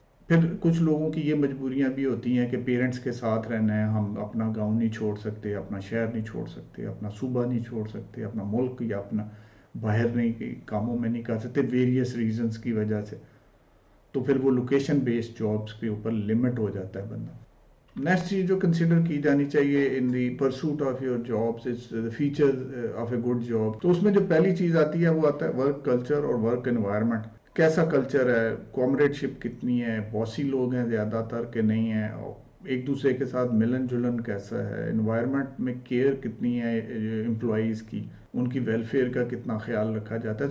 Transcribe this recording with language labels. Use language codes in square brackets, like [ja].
[ur] پھر کچھ لوگوں کی یہ مجبوریاں بھی ہوتی ہیں کہ پیرنٹس کے ساتھ رہنا ہے، ہم اپنا گاؤں نہیں چھوڑ سکتے، اپنا شہر نہیں چھوڑ سکتے، اپنا صوبہ نہیں چھوڑ سکتے، اپنا ملک یا اپنا باہر نہیں کاموں میں نہیں کر سکتے ویریس ریزنز کی وجہ سے. تو پھر وہ لوکیشن بیسڈ جابس کے اوپر لمٹ ہو جاتا ہے بندہ. [en] next چیز جو consider [ur] کی جانی چاہیے [en] In the pursuit of your jobs is the feature of a good job. [ur] تو اس میں جو پہلی چیز آتی ہے وہ آتا ہے ورک کلچر اور ورک انوائرمنٹ. کیسا کلچر ہے، کومریڈ شپ کتنی ہے، باسی لوگ ہیں زیادہ تر کہ نہیں ہیں، ایک دوسرے کے ساتھ ملن جلن کیسا ہے، انوائرمنٹ میں کیئر کتنی ہے امپلائیز کی، ان کی ویلفیئر کا کتنا خیال رکھا جاتا ہے.